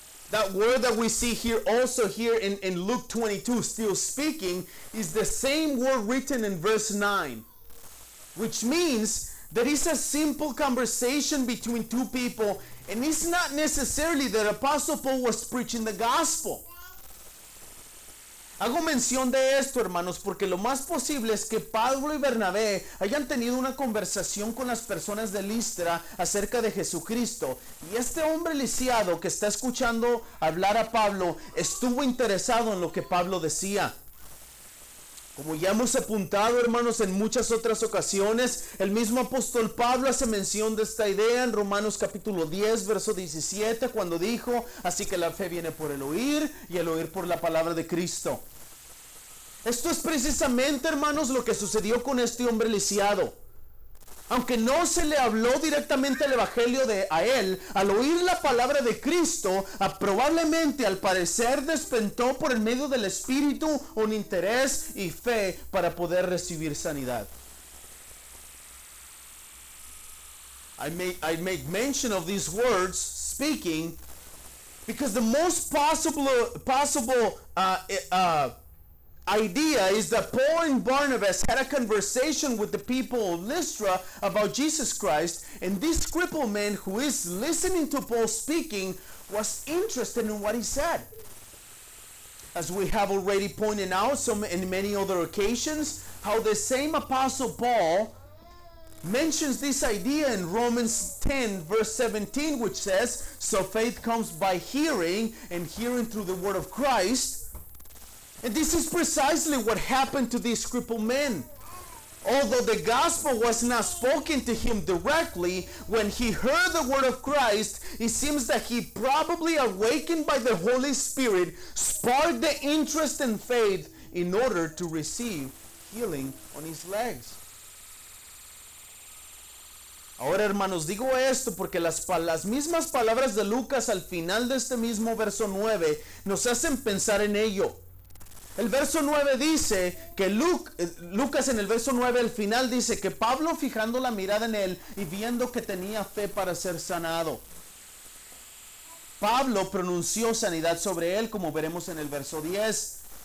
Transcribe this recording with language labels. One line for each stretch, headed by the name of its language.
English: That word that we see here also here in Luke 22, still speaking, is the same word written in verse 9, which means that it's a simple conversation between two people, and it's not necessarily that Apostle Paul was preaching the gospel.
Spanish: Hago mención de esto, hermanos, porque lo más posible es que Pablo y Bernabé hayan tenido una conversación con las personas de Listra acerca de Jesucristo. Y este hombre lisiado que está escuchando hablar a Pablo estuvo interesado en lo que Pablo decía. Como ya hemos apuntado, hermanos, en muchas otras ocasiones, el mismo apóstol Pablo hace mención de esta idea en Romanos capítulo 10, verso 17, cuando dijo, así que la fe viene por el oír y el oír por la palabra de Cristo. Esto es precisamente, hermanos, lo que sucedió con este hombre lisiado. Aunque no se le habló directamente el evangelio a él, al oír la palabra de Cristo, probablemente al parecer despertó por el medio del Espíritu un interés y fe para poder recibir sanidad.
English: I make mention of these words, speaking, because the most possible idea is that Paul and Barnabas had a conversation with the people of Lystra about Jesus Christ, and this crippled man who is listening to Paul speaking was interested in what he said. As we have already pointed out in many other occasions, how the same Apostle Paul mentions this idea in Romans 10 verse 17, which says, so faith comes by hearing, and hearing through the word of Christ. And this is precisely what happened to these crippled men. Although the gospel was not spoken to him directly, when he heard the word of Christ, it seems that he probably, awakened by the Holy Spirit, sparked the interest and faith in order to receive healing on his legs.
Spanish: Ahora, hermanos, digo esto porque las mismas palabras de Lucas al final de este mismo verso 9 nos hacen pensar en ello. El verso 9 dice que Lucas en el verso 9 al final dice que Pablo, fijando la mirada en él y viendo que tenía fe para ser sanado, Pablo pronunció sanidad sobre él, como veremos en el verso 10.